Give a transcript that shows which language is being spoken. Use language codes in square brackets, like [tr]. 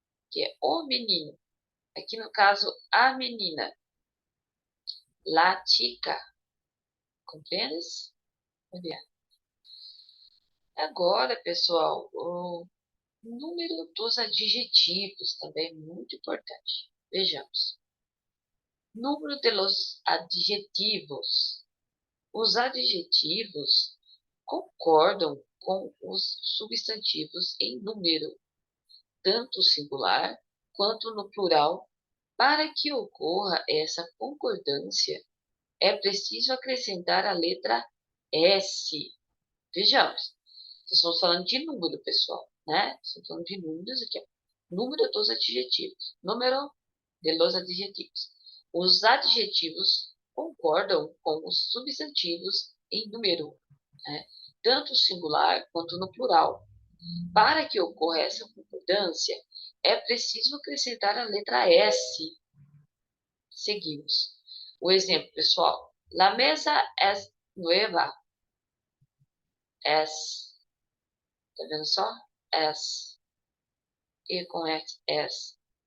[pt] Que é o menino. Aqui, no caso, a menina. [es] La chica. [pt] Compreendes? Muito bem. Agora, pessoal, o número dos adjetivos também é muito importante. Vejamos. [es] Número de los adjetivos. [pt] Os adjetivos concordam com os substantivos em número, tanto singular quanto no plural. Para que ocorra essa concordância, é preciso acrescentar a letra S. Vejamos, estamos falando de número, pessoal, né? Estamos falando de números aqui, ó. Número dos adjetivos. [es] Número de los adjetivos. [pt] Os adjetivos concordam com os substantivos em número, né? Tanto singular quanto no plural. Para que ocorra essa concordância, é preciso acrescentar a letra S. Seguimos. O exemplo, pessoal. [es] La mesa es nueva. [pt] Es. Tá vendo só? Es. E com S. Es.